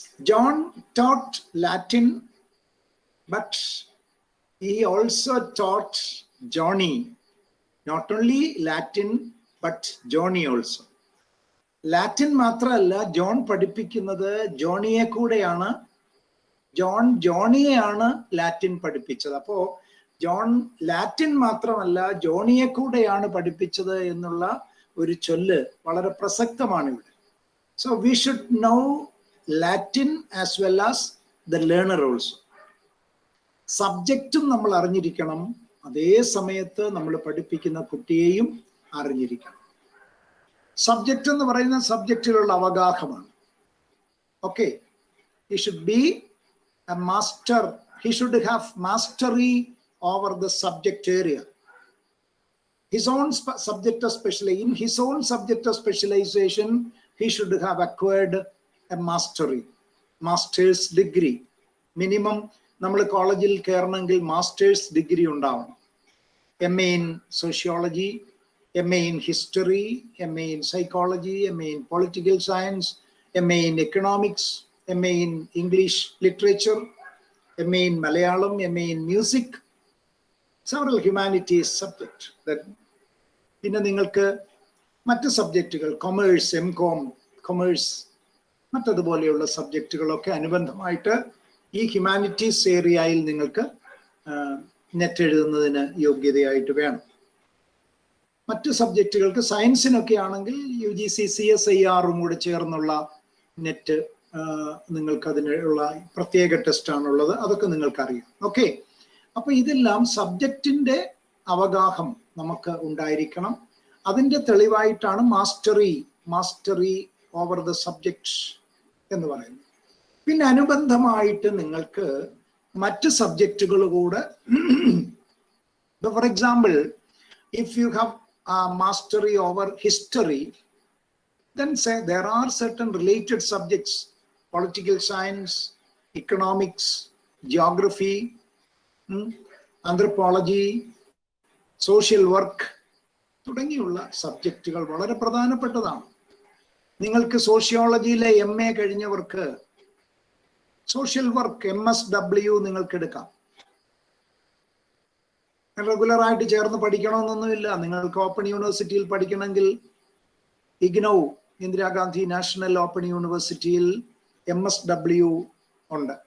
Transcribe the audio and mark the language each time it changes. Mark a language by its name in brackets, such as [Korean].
[English] John taught Latin, but he also taught Johnny not only Latin but Johnny also. [Malayalam] Latin മാത്രമല്ല John പഠിപ്പിക്കുന്നത് ജോണിയെ കൂടെയാണ്. ജോണിയെയാണ് Latin പഠിപ്പിച്ചത്. അപ്പോ John Latin മാത്രമല്ല ജോണിയെ കൂടെയാണ് പഠിപ്പിച്ചത് എന്നുള്ള ഒരു ചൊല്ല് വളരെ പ്രസക്തമാണ് ഇവിടെ. [English] So we should know Latin as well as the learner also. [Malayalam] സബ്ജക്റ്റും നമ്മൾ അറിഞ്ഞിരിക്കണം, അതേ സമയത്ത് നമ്മൾ പഠിപ്പിക്കുന്ന കുട്ടിയെയും അറിഞ്ഞിരിക്കണം. സബ്ജക്റ്റ് എന്ന് പറയുന്ന സബ്ജക്റ്റിലുള്ള അവഗാഹമാണ്. [English] Okay, he should be a master, he should have mastery over the subject area. His own subject of specialization, in his own subject of specialization, he should have acquired a mastery, master's degree. [Malayalam] Minimum നമ്മൾ കോളേജിൽ കയറണമെങ്കിൽ masters degree ഉണ്ടാവണം. [English] MA in sociology, MA in history, MA in psychology, MA in political science, MA in economics, MA in English literature, MA in Malayalam, MA in music, several humanities subject. [Malayalam] പിന്നെ നിങ്ങൾക്ക് മറ്റ് സബ്ജക്റ്റുകൾ commerce, MCom, commerce, മറ്റതുപോലെയുള്ള സബ്ജക്റ്റുകളൊക്കെ അനുബന്ധമായിട്ട് ഈ humanities ഏരിയയിൽ നിങ്ങൾക്ക് net എഴുതുന്നതിന് യോഗ്യതയായിട്ട് വേണം. മറ്റ് സബ്ജക്റ്റുകൾക്ക് സയൻസിനൊക്കെ ആണെങ്കിൽ UGC CSIR-ഉം കൂടെ ചേർന്നുള്ള നെറ്റ് നിങ്ങൾക്ക് അതിനുള്ള പ്രത്യേക ടെസ്റ്റാണുള്ളത്. അതൊക്കെ നിങ്ങൾക്കറിയാം. ഓക്കെ, അപ്പൊ ഇതെല്ലാം സബ്ജക്റ്റിന്റെ അവഗാഹം നമുക്ക് ഉണ്ടായിരിക്കണം. അതിന്റെ തെളിവായിട്ടാണ് മാസ്റ്ററി ഓവർ ദ സബ്ജക്ട് എന്ന് പറയുന്നത്. പിന്നെ അനുബന്ധമായിട്ട് നിങ്ങൾക്ക് മറ്റ് സബ്ജക്റ്റുകൾ കൂടെ, for example, [English] if you have mastery over history, then say there are certain related subjects, political science, economics, geography, anthropology, social work [Malayalam] തുടങ്ങിയുള്ള സബ്ജക്റ്റുകൾ വളരെ പ്രധാനപ്പെട്ടതാണ്. നിങ്ങൾക്ക് സോഷ്യോളജിയിലെ MA കഴിഞ്ഞവർക്ക് സോഷ്യൽ വർക്ക് MSW നിങ്ങൾക്ക് എടുക്കാം. റെഗുലറായിട്ട് ചേർന്ന് പഠിക്കണമെന്നൊന്നുമില്ല. നിങ്ങൾക്ക് ഓപ്പൺ യൂണിവേഴ്സിറ്റിയിൽ പഠിക്കണമെങ്കിൽ IGNOU, ഇന്ദിരാഗാന്ധി നാഷണൽ ഓപ്പൺ യൂണിവേഴ്സിറ്റിയിൽ MSW ഉണ്ട്.